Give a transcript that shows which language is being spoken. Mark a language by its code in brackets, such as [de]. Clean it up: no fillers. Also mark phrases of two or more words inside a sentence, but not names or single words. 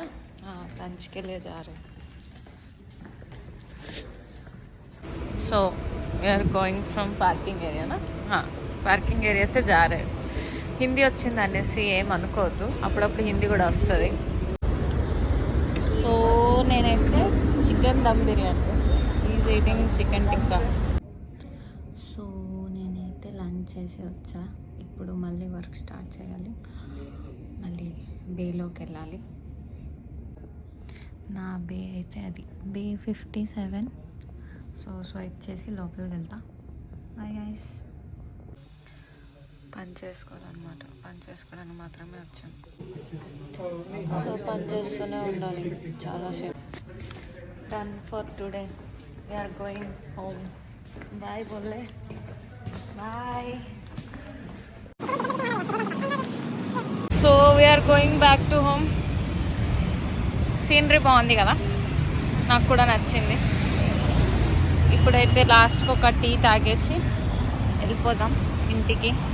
[hi] हाँ, लंच के लिए जा रहे हैं. [en] So we are going from parking area na? [hi] हाँ, [en] parking area [hi] से जा रहे हैं. [te] హిందీ వచ్చింది అనేసి ఏం అనుకోవద్దు, అప్పుడప్పుడు హిందీ కూడా వస్తుంది. [en] సో [te] నేనైతే [en] chicken dum biryani is eating chicken tikka. [te] సో నేనైతే లంచ్ చేసి వచ్చా. ఇప్పుడు మళ్ళీ [en] work start [te] చేయాలి. మళ్ళీ బేలోకి వెళ్ళాలి. నా బే అయితే అది బే 57. సో స్వైప్ చేసి లోపలికి వెళ్తా. [en] bye guys. [te] పని చేసుకోవాలన్నమాట. పని చేసుకోవడానికి మాత్రమే వచ్చాను. పని చేస్తూనే ఉండాలి చాలాసేపు. [en] Done for today. We're going home. Bye बोले. Bye. So we're going back to home. [te] సీనరీ బాగుంది కదా, నాకు కూడా నచ్చింది. ఇప్పుడైతే లాస్ట్కి ఒక టీ తాగేసి వెళ్ళిపోదాం ఇంటికి.